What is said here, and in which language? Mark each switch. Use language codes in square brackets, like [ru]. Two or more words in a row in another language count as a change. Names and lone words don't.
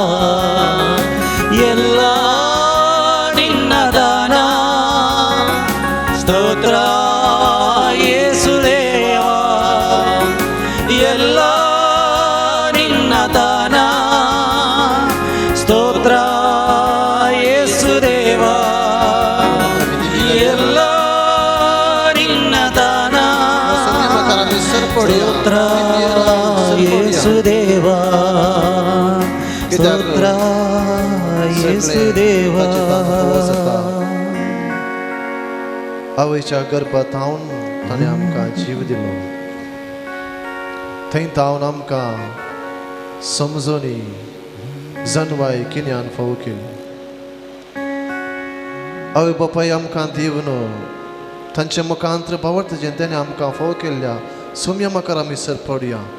[kn] ಎಲ್ಲ ನಿನ್ನ ದಾನ, ಸ್ತೋತ್ರ ಯೇಸುದೇವಾ, ಎಲ್ಲ ನಿನ್ನ ದಾನ, ಸ್ತೋತ್ರ ಯೇಸುದೇವಾ, ಎಲ್ಲ ನಿನ್ನ ದಾನ, ಸ್ತೋತ್ರ ಯೇಸುದೇವಾ, ಸ್ತೋತ್ರ ಯೇಸುदेवा. [kok] आवयच्या गर्भात हांवन ताणें आमकां जीव दिलो, थंय तावन आमकां समजोनी जनवाय किन्यान फावो केली. आवय बापाय आमकां दिवन तांचे मुखांतर भावार्थ जें ताणें आमकां फावो केल्ल्या सोम्या म्हाका आमी सरपडया.